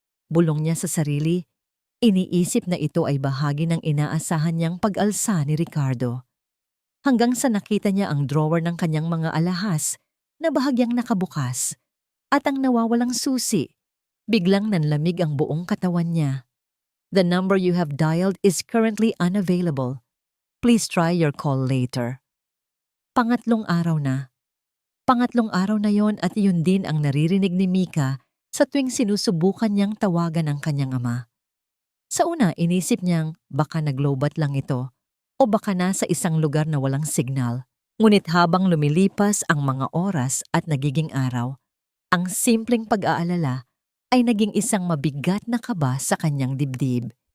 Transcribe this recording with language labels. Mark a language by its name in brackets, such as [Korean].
[Filipino] Bulong niya sa sarili. Iniisip na ito ay bahagi ng inaasahan niyang pag-alsa ni Ricardo. Hanggang sa nakita niya ang drawer ng kanyang mga alahas na bahagyang nakabukas at ang nawawalang susi. Biglang nanlamig ang buong katawan niya. [English] The number you have dialed is currently unavailable. Please try your call later. [Filipino] Pangatlong araw na. Pangatlong araw na yon at yun din ang naririnig ni Mika sa tuwing sinusubukan niyang tawagan ang kanyang ama. Sa una, inisip niyang baka naglobat lang ito o baka nasa isang lugar na walang signal. Ngunit habang lumilipas ang mga oras at nagiging araw, ang simpleng pag-aalala ay naging isang mabigat na kaba sa kanyang dibdib.